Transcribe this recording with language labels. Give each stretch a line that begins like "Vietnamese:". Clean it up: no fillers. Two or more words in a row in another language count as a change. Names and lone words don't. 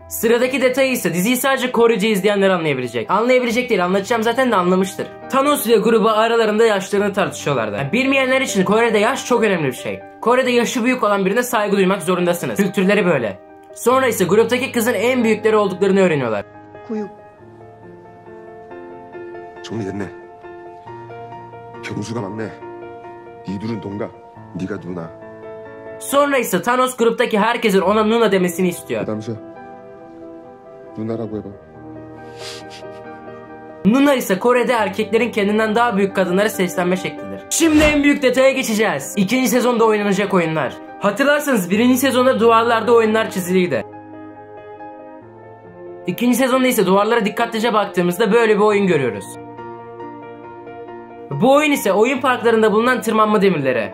Turkish: Sıradaki detayı ise diziyi sadece Korece izleyenler anlayabilecek. Anlayabilecek değil, anlatacağım zaten de anlamıştır. Thanos ile grubu aralarında yaşlarını tartışıyorlardı. Yani bilmeyenler için Kore'de yaş çok önemli bir şey. Kore'de yaşı büyük olan birine saygı duymak zorundasınız. Kültürleri böyle. Sonra ise gruptaki kızın en büyükleri olduklarını öğreniyorlar.
Korean: 고육. 정리됐네. 경수가 막내. 이 둘은 동갑. 네가 누나.
Turkish: Sonra ise Thanos gruptaki herkesin ona Nuna demesini istiyor.
Korean: 그다음서 누나라고 해봐.
Turkish: Nuna ise Kore'de erkeklerin kendinden daha büyük kadınlara seslenme şeklidir. Şimdi en büyük detaya geçeceğiz. 2. sezonda oynanacak oyunlar. Hatırlarsanız 1. sezonda duvarlarda oyunlar çiziliydi. 2. sezonda ise duvarlara dikkatlice baktığımızda böyle bir oyun görüyoruz. Bu oyun ise oyun parklarında bulunan tırmanma demirleri.